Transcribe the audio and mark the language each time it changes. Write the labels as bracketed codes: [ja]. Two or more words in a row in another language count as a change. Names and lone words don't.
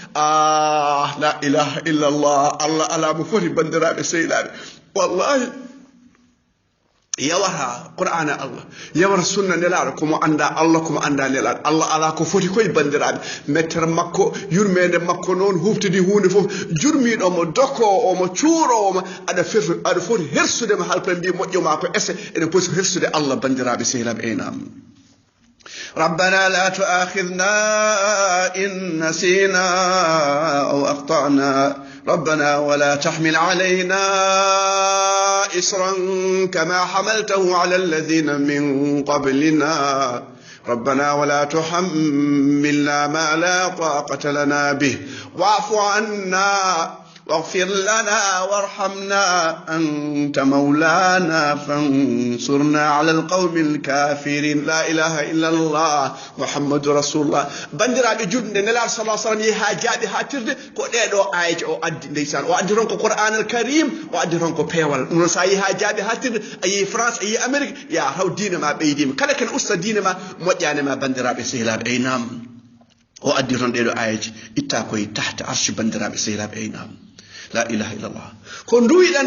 [ar] لا إله إلا الله [ff] Allah ala mo foti bandiraɓe sehilaɓe wallahi yawata qur'ana Allah yawata sunna nelaɗo komo anda Allah komo anda nelaɗo Allah ala ko foti koye bandiraɓe mettere makko yurmede makko noon huftidi hunde foof jurmiɗomo dokko omo cuurowomo aɗa foti hersudema halpere mbi moƴƴoma ko ese ene poti hersude Allah bandiraɓe sehilaɓe nam [ar] ربنا لا تؤاخذنا إن نسينا أو أخطأنا ربنا ولا تحمل علينا إصرا كما حملته على الذين من قبلنا ربنا ولا تحملنا ما لا طاقة لنا به واعف عنا واغفر لنا وارحمنا أنت مولانا فانصرنا على القوم الكافرين لا إله إلا الله محمد رسول الله [ff] bandiraɓe julɓe nelaɗo [ar] صلى الله عليه وسلم [ff] ha jaaɓi ha tirde ko ɗeɗo ayaji o addi ndeysan o addi ron ko Qur'an al Karim o addi ron ko peewal ɗum sa yi ha jaaɓi ha tirde a yi France a yi Amérique ya haw diine ma ɓeydima kala ken usta diine ma moƴƴane ma bandiraɓe sehilaɓe nam o addi ron ɗeɗo ayaji itta koye [ar] تحت عرش [ff] bandiraɓe sehilaɓe nam [ar] لا إله إلا الله [ff] ko nduwiɗen